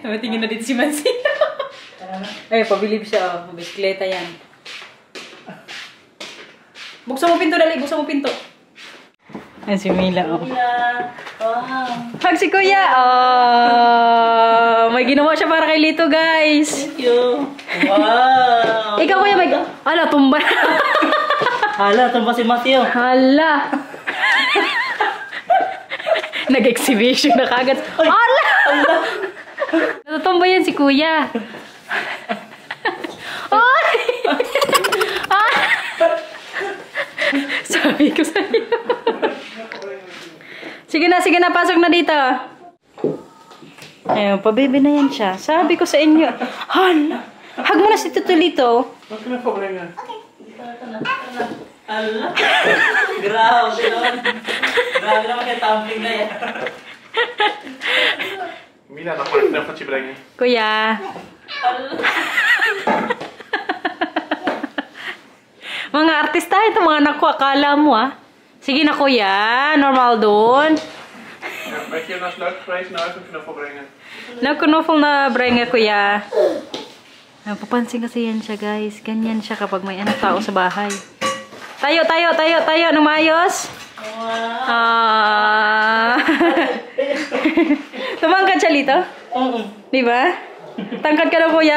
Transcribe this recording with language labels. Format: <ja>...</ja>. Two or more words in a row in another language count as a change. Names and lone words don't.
<tl>Tingin na dito si Mansi. Ay, pabilib siya. Oh. Bisikleta yan. Buksan mo pinto, dali. Buksan mo pinto. Ay, si Mila. Oh. Hug si Kuya. Oh, may ginawa siya para kay Lito, guys.</tl> <en>Thank you.</en> <tl>Wow. Ikaw, Kuya, may... Ala, tumba na. Hala, tumba si Matthew. Hala. Nag-exhibition na kagad. Hala! Natutumba yan si Kuya. Ay! Sabi ko sa'yo. sige na, pasok na dito. Ayun, pabibi na yan siya. Sabi ko sa inyo. Hala, hug mo na si Tutulito.</tl> <nl>Wat kunnen we voorbrengen? Allah.</nl> <tl>Grabe naman. Grabe naman kaya tumbling na yan. Mila,</tl> <nl>dan mag ik een knuffeltje brengen.</nl> <tl>Kuya. Mga artista ito, mga anak ko. Akala mo Sige na kuya, normal doon.</tl> <nl>Ja, weet je, nou is het leuk geweest, nou even een knuffel brengen.</nl> <tl>Nagkunofol na brenga kuya. Papansin kasi yan siya guys. Ganyan siya kapag may anak tao sa bahay. Tayo nang maayos. Tumangkad siya Lito? Di ba? Tangkad ka na kuya.</tl>